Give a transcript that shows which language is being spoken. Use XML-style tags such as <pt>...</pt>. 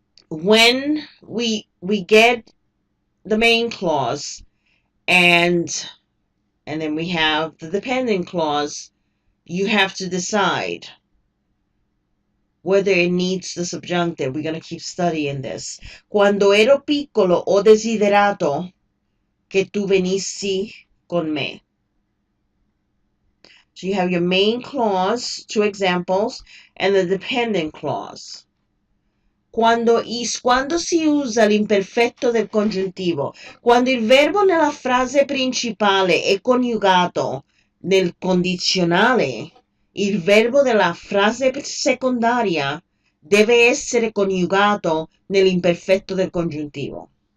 <en>When we get the main clause and then we have the dependent clause, you have to decide whether it needs the subjunctive. We're going to keep studying this.</en> <it>Quando ero piccolo ho desiderato che tu venissi con me.</it> <en>So you have your main clause, two examples, and the dependent clause.</en> <it>Quando si usa l'imperfetto del congiuntivo, quando il verbo nella frase principale è coniugato nel condizionale, il verbo della frase secondaria deve essere coniugato nell'imperfetto del congiuntivo.</it>